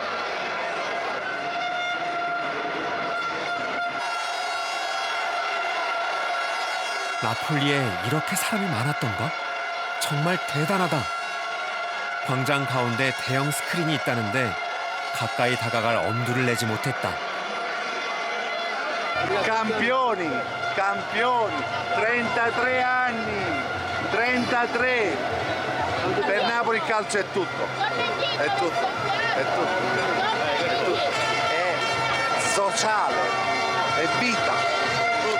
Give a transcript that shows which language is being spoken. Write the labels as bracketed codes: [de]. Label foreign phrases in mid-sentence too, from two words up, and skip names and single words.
[ko] 나폴리에 이렇게 사람이 많았던가? 정말 대단하다. 광장 가운데 대형 스크린이 있다는데 가까이 다가갈 엄두를 내지 못했다. [it] Campioni, 33 anni, 33. Per Napoli il calcio è tutto. È tutto. È sociale, è vita. Tutto.